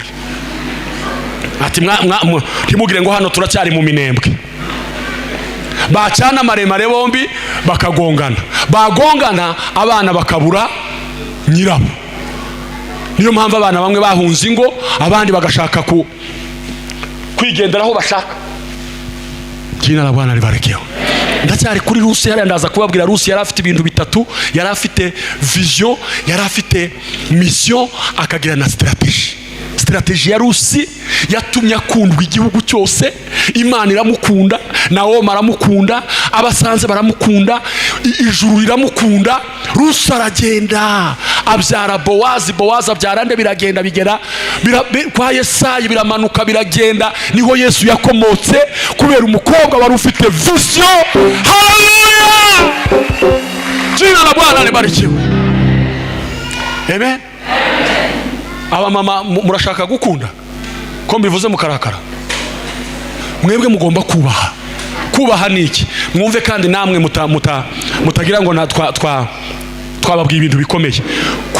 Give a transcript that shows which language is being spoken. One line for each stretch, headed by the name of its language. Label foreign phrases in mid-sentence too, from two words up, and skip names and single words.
Kinyarwanda: Ati ntimugire ngo hano turacyari mu minembwe. Bacana maremare bombi bakagongana, bagongana abana bakabura nyirabo. Niyo mpamvu abana bamwe bahunze ingo, abandi bagashaka kwigenderaho bashaka.
Swahili: Jina la Bwana libarikiwe.
Kinyarwanda: Ndacyari kuri Rusi, yari ndaza kubabwira. Rusi yari afite ibintu bitatu, yari afite vision, yari afite mission, akagira na strategy. Strategy ya Rusi yatumye akundwa igihugu cyose. Imana iramukunda, Nabo aramukunda, abasanze baramukunda, ijuru riramukunda. Rusi aragenda abyara Bowazi, Bowazi abyara nde, biragenda bigera kwa Yesayi, biramanuka biragenda. Niho Yesu yakomotse, kubera umukobwa wari ufite vision. Haleluya!
Swahili: Jina la Bwana libarikiwe.
Kinyarwanda: Amen. Aba mama murashaka gukunda ko mbivuze mukarakara? Mwebwe mugomba kubaha. Kubaha niki? Mwumve kandi namwe mutagira ngo twababwiye ibintu bikomeye.